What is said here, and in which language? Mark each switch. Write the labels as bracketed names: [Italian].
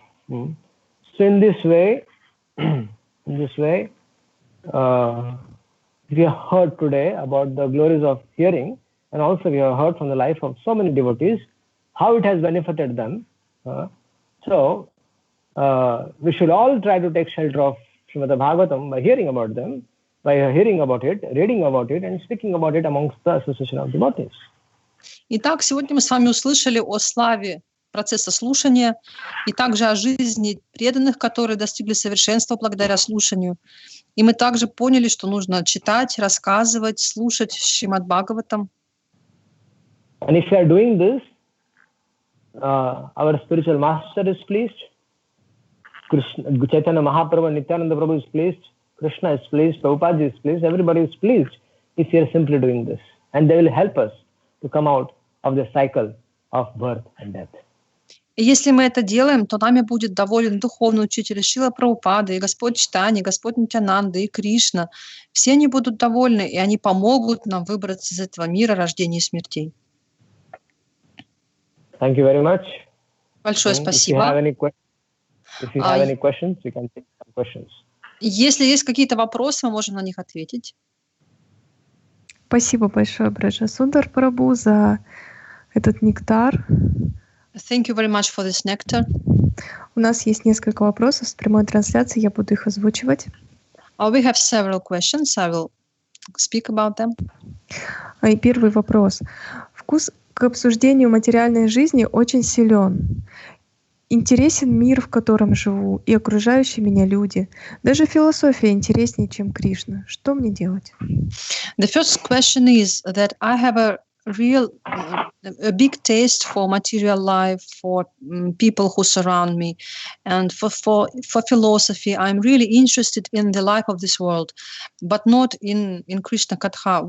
[English] So in this way, in this way, we have heard today about the glories of hearing, and also we have heard from the life of so many devotees how it has benefited them. So we should all try to take shelter of Shrimad-Bhagavatam by hearing about them, by hearing about it, reading about it, and speaking about it amongst the association of devotees. [Russian] Итак, сегодня мы с вами услышали о славе процесса слушания и также о жизни преданных, которые достигли совершенства благодаря слушанию. И мы также поняли, что нужно читать, рассказывать, слушать Шримад-Бхагаватам. [English] And if you are doing this, our spiritual master is pleased, Chaitanya Mahaprabhu and Nityananda Prabhu is pleased, Krishna is pleased, Prabhupada is pleased, everybody is pleased if you are simply doing this. And they will help us to come out of the cycle of birth and death. [Russian] И если мы это делаем, то нами будет доволен духовный учитель Шрила Прабхупада, и Господь Чайтанья, и Господь Нитянанда, и Кришна. Все они будут довольны, и они помогут нам выбраться из этого мира рождения и смертей. [English] Thank you very much. [Russian] Большое спасибо. [English] If you have any questions, we can take some questions. [Russian] Если есть какие-то вопросы, мы можем на них ответить. Спасибо большое, Браджсундар Прабху, за этот нектар. [English] Thank you very much for this nectar. [Russian] У нас есть несколько вопросов с прямой трансляции, я буду их озвучивать. [English] We have several questions. I will speak about them. [Russian] И первый вопрос. Вкус к обсуждению материальной жизни очень силен. Интересен мир, в котором живу, и окружающие меня люди. Даже философия интереснее, чем Кришна. Что мне делать? [English] The first question is that I have a big taste for material life, for people who surround me, and for philosophy. I'm really interested in the life of this world, but not in Krishna Katha.